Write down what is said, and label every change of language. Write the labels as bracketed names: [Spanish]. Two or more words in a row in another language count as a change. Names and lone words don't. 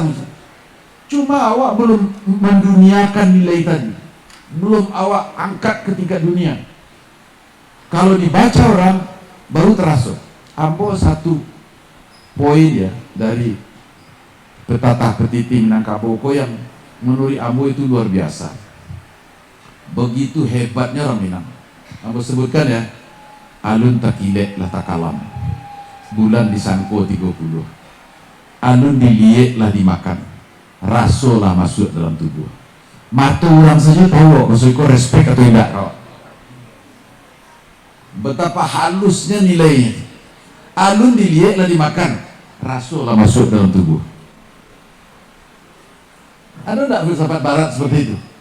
[Indonesian] Cuma awak belum menduniakan nilai tadi, belum awak angkat ke tingkat dunia. Kalau dibaca orang baru terasa. Ambo satu poin ya dari petata petiti Minangkabau yang menurut Ambo itu luar biasa. Begitu hebatnya orang Minang. [Minangkabau] Ambo [Indonesian] sebutkan ya, [Minangkabau] alun takilek lah takalam, bulan disangko 30, alun diliek lah dimakan, rasul lah masuk dalam tubuh. [Indonesian] Mata orang saja tahu rasul itu respect atau tidak kau. Betapa halusnya nilainya. [Minangkabau] Alun dilihat lah dimakan, rasul lah masuk dalam tubuh. [Indonesian] Ada tak filsafat barat seperti itu?